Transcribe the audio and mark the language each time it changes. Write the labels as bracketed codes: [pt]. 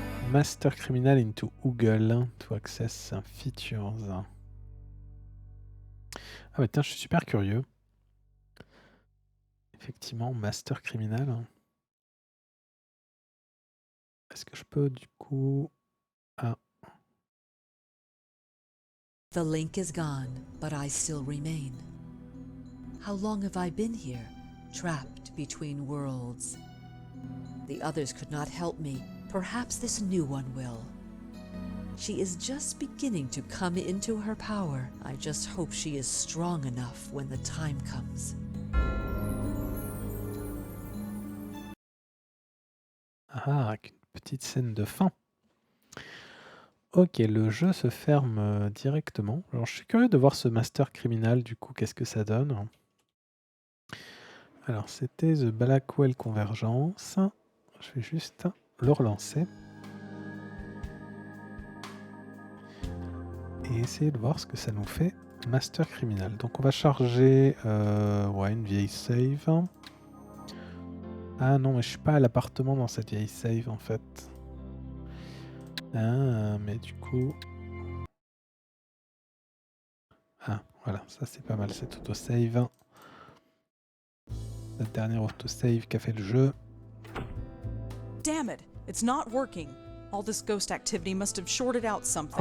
[en] Master Criminal into Google to access features. [fr] Ah bah tiens, je suis super curieux. Effectivement, Master Criminal. Est-ce que je peux du coup... Ah. [en] The link is gone, but I still remain. How long have I been here, trapped between worlds? The others could not help me. Perhaps this new one will. She is just beginning to come into her power. I just hope she is strong enough when the time comes. [fr] Ah, avec une petite scène de fin. Ok, le jeu se ferme directement. Alors, je suis curieux de voir ce Master Criminal, du coup, qu'est-ce que ça donne. Alors, c'était The Blackwell Convergence. Je vais juste le relancer. Et essayer de voir ce que ça nous fait. Master Criminal. Donc, on va charger une vieille save. Ah non, mais je suis pas à l'appartement dans cette vieille save, en fait. Ah, mais du coup... Ah, voilà, ça c'est pas mal, cet autosave. La dernière autosave qu'a fait le jeu. [en] Damn it, it's not working. All this ghost activity must have shorted out something.